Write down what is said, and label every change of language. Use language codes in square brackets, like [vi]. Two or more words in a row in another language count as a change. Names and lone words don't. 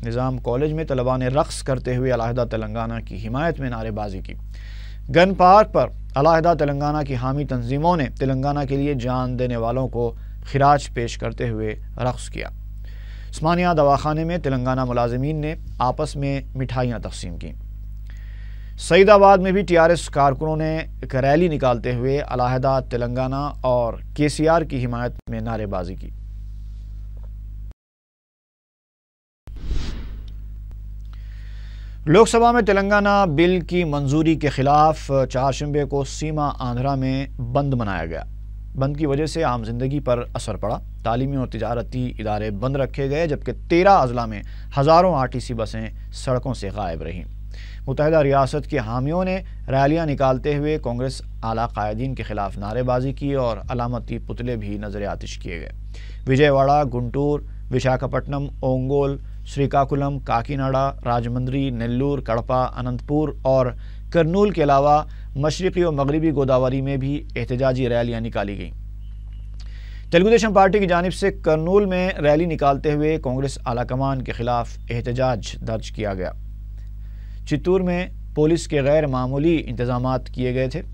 [ur] نظام کالج میں طلبہ نے رقص کرتے ہوئے علیحدہ تلنگانہ کی حمایت میں نعرے بازی کی. گن پارک پر علیحدہ تلنگانہ کی حامی تنظیموں نے تلنگانہ کے لیے جان دینے والوں کو خراج پیش کرتے ہوئے رقص کیا. عثمانیہ دواخانے میں تلنگانہ ملازمین نے آپس میں مٹھائیاں تقسیم کی. سعید آباد میں بھی ٹی آر ایس کارکنوں نے ایک ریلی نکالتے ہوئے علیحدہ تلنگانہ اور KCR کی حمایت میں نعرے بازی کی۔ لوک سبھا میں تلنگانہ بل کی منظوری کے خلاف چہارشنبے کو سیما آندھرا میں بند منایا گیا۔ بند کی وجہ سے عام زندگی پر اثر پڑا۔ تعلیمی اور تجارتی ادارے بند رکھے گئے، جبکہ 13 اضلاع میں ہزاروں RTC بسیں سڑکوں سے غائب رہیں۔ متحدہ ریاست کے حامیوں نے ریلیاں نکالتے ہوئے کانگریس اعلیٰ قائدین کے خلاف نعرے بازی کی اور علامتی پتلے بھی نظر آتش کیے گئے۔ وجے واڑہ، گنٹور، وشاکھاپٹنم، اونگول، شریکاکولم، کاکیناڈا، راجمندری، نیلور، کڑپا، اننت پور اور کرنول کے علاوہ مشرقی اور مغربی گوداوری میں بھی احتجاجی ریلیاں نکالی گئیں۔ تیلگو دیشم پارٹی کی جانب سے کرنول میں ریلی نکالتے ہوئے کانگریس اعلیٰ کمان کے خلاف احتجاج درج کیا گیا۔ چتور میں پولیس کے غیر معمولی انتظامات کیے گئے تھے۔